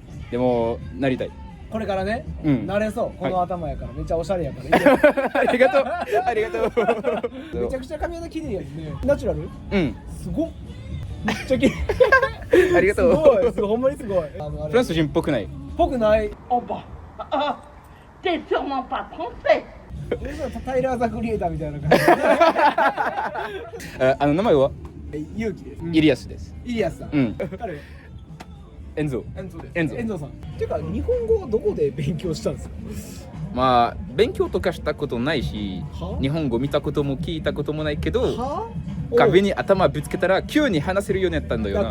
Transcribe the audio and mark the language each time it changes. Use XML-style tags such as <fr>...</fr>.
<ja>でもなりたい。これからね、なれそう。この頭やからめっちゃおしゃれやから。ありがとう。ありがとう。めちゃくちゃ髪型綺麗やね。ナチュラル？すごっ。めっちゃ綺麗。ありがとう。すごい、ほんまにすごい。フランス人っぽくない？ぽくない。</ja> <fr>Oh bah, t'es sûrement pas trompé.</fr> <ja>タイラー・ザ・クリエイターみたいな感じ。名前は？勇気です。イリアスです。イリアスさん。彼？エンゾ。エンゾさん。てか日本語はどこで勉強したんですか？まあ勉強とかしたことないし、日本語見たことも聞いたこともないけど、壁に頭ぶつけたら急に話せるようになったんだよな。</ja>